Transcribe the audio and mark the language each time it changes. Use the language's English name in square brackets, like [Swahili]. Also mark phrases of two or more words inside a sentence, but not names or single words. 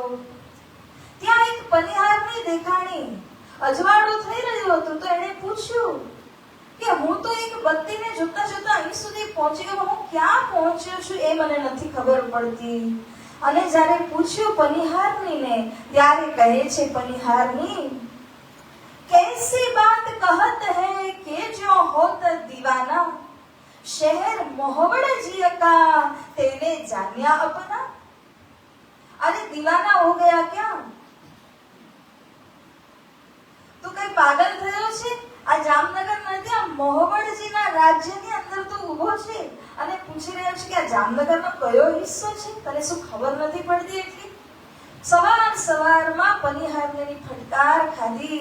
[Gujarati] ત્યાં એક પનિહારની દેખાણી. અજવાળું થઈ રહ્યું હતું તો એને પૂછ્યું કે હું તો એક બત્તીને જોતા જોતા અહીં સુધી પહોંચી ગયો, હું ક્યાં પહોંચ્યો છું એ મને નથી ખબર પડતી. અને જ્યારે પૂછ્યું પનિહારનીને ત્યારે કહે છે પનિહારની, [Hindi] कैसी बात कहत है कि जो होत दीवाना, शहर मोहब्बत जिया का तेने जानिया अपना. अरे दीवाना हो गया क्या? [Gujarati] તું કઈ પાગલ થયો છે? આ જામનગર નથી, આ મોહબળજીના રાજ્યની અંદર તું ઊભો છે અને પૂછી રહ્યો છે કે આ જામનગરનો કયો હિસ્સો છે, તને શું ખબર નથી પડતી? એટલી સવારમાં પનિહારની ફટકાર ખાધી.